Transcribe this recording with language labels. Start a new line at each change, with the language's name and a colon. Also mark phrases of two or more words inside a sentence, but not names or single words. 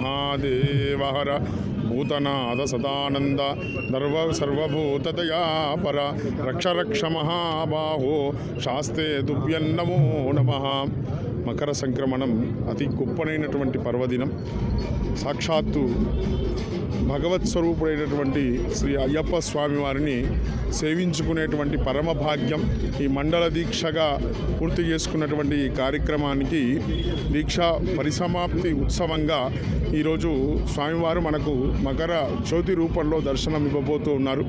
Sanskrit: महादेव हर भूतनाथ सदानंद सर्वभूतदयापर रक्ष रक्ष महाबाहो शास्ते तुभ्यं नमो नमः।
Telugu: మకర సంక్రమణం అతి గొప్పనైనటువంటి పర్వదినం. సాక్షాత్తు భగవత్ స్వరూపుడైనటువంటి శ్రీ అయ్యప్ప స్వామి వారిని సేవించుకునేటువంటి పరమ భాగ్యం. ఈ మండల దీక్షగా పూర్తి చేసుకున్నటువంటి ఈ కార్యక్రమానికి దీక్షా పరిసమాప్తి ఉత్సవంగా ఈరోజు స్వామివారు మనకు మకర జ్యోతి రూపంలో దర్శనం ఇవ్వబోతూ ఉన్నారు.